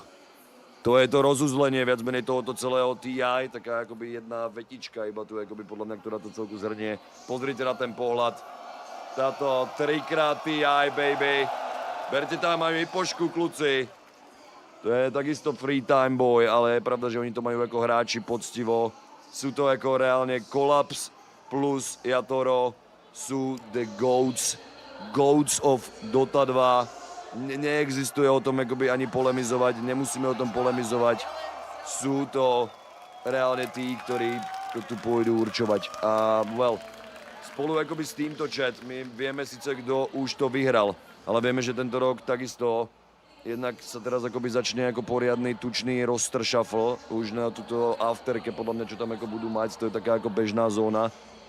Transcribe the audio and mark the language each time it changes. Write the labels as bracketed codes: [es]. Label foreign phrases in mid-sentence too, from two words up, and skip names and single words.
[sk] To je to rozuzlenie viac menej tohoto celého TI, taká akoby jedna vetička iba tu, akoby podľa mňa, ktorá to celku zhrnie. Pozrite na ten pohľad. Táto 3x TI, baby. Berte tam aj Mipošku, kluci. To je takisto [en] free time boy, [sk] ale je pravda, že oni to majú ako hráči poctivo. Sú to ako reálne Collapse plus Yatoro sú [en] the GOATs. GOATs of Dota 2. [sk] Neexistuje o tom akoby ani polemizovať, nemusíme o tom polemizovať. Sú to reálne tí, ktorí to tu pôjdu určovať. A spolu akoby s týmto chat, my vieme síce, kto už to vyhral, ale vieme, že tento rok takisto jednak sa teraz akoby začne ako poriadny tučný [en] roster shuffle, [sk] už na túto afterke, podľa mňa, čo tam ako budú mať, to je taká ako bežná zóna.